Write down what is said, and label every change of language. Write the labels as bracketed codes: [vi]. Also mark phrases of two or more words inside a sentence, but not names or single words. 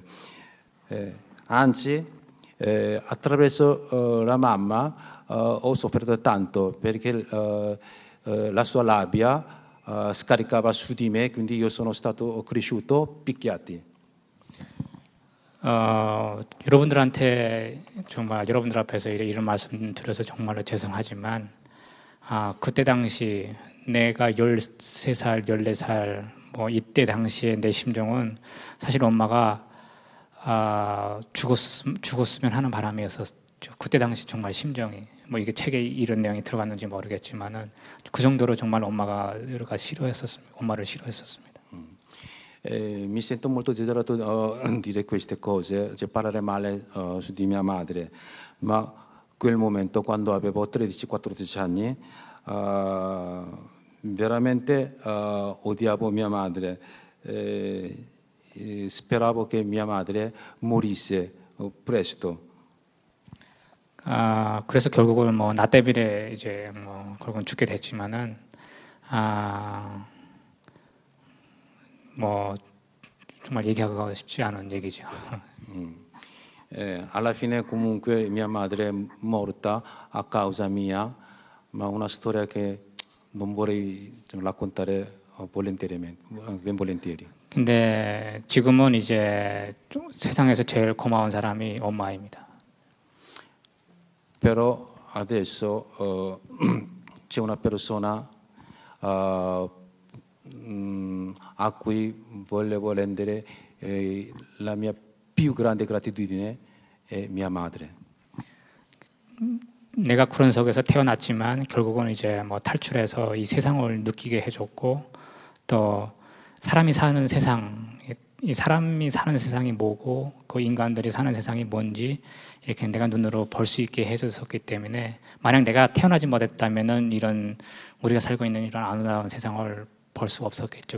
[it] Anzi, attraverso la mamma ho sofferto tanto perché la sua rabbia scaricava su di me, quindi io sono stato cresciuto picchiati. [ko] 여러분들한테 정말 여러분들 앞에서 이런 말씀 드려서 정말로 죄송하지만 그때 당시 내가 13살, 14살 뭐 이때 당시에 내 심정은 사실 엄마가 죽었으면 하는 바람이었었죠. 그때 당시 정말 심정이 뭐 이게 책에 이런 내용이 들어갔는지 모르겠지만은 그 정도로 정말 엄마가 싫어했었습니다. 엄마를 싫어했었습니다. [it] Mi sento molto desiderato dire queste cose, cioè parlare male su di mia madre, ma quel momento quando avevo 13-14 anni veramente odiavo mia madre, speravo che mia madre morisse presto. [ko] 그래서 결국은 뭐 나 때문에 이제 뭐 결국은 죽게 됐지만은 뭐 정말 얘기하고 싶지 않은 얘기죠. [it] Alla fine comunque mia madre è morta a causa mia, ma una storia che non vorrei raccontare volentieri. [ko] 근데 지금은 이제 세상에서 제일 고마운 사람이 엄마입니다. [it] Però adesso c'è una persona a cui volevo rendere la mia più grande gratitudine è mia madre. [ko] 내가 그런 속에서 태어났지만 결국은 이제 뭐 탈출해서 이 세상을 느끼게 해줬고 또 사람이 사는 세상, 이 사람이 사는 세상이 뭐고 그 인간들이 사는 세상이 뭔지 이렇게 내가 눈으로 볼 수 있게 해줬었기 때문에 만약 내가 태어나지 못했다면은 이런 우리가 살고 있는 이런 아름다운 세상을 벌 수 없었겠죠.